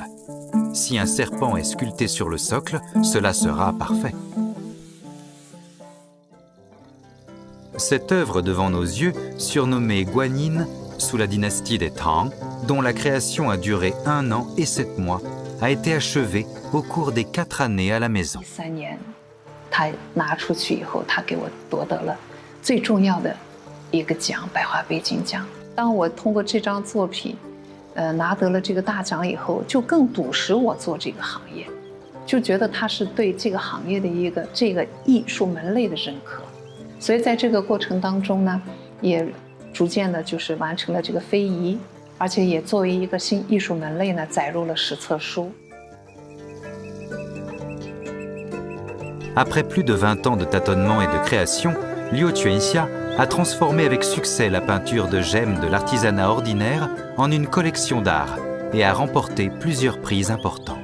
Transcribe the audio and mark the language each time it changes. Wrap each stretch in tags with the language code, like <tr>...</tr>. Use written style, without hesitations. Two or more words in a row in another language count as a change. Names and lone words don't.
<fr>Si un serpent est sculpté sur le socle, cela sera parfait. Cette œuvre devant nos yeux, surnommée Guanyin, sous la dynastie des Tang, dont la création a duré 1 an et 7 mois, a été achevée au cours des 4 années à la maison.</fr> <zh>3 年，他拿出去以后，他给我夺得了最重要的一个奖——百花杯金奖。当我通过这张作品，拿得了这个大奖以后，就更笃实我做这个行业，就觉得它是对这个行业的一个这个艺术门类的认可。所以在这个过程当中呢，也逐渐的就是完成了这个非遗，而且也作为一个新艺术门类呢，载入了史册书。</zh> <fr>Après plus de 20 ans de tâtonnement et de création, Liu Chuexia a transformé avec succès la peinture de gemmes de l'artisanat ordinaire en une collection d'art et a remporté plusieurs prix importants.</fr>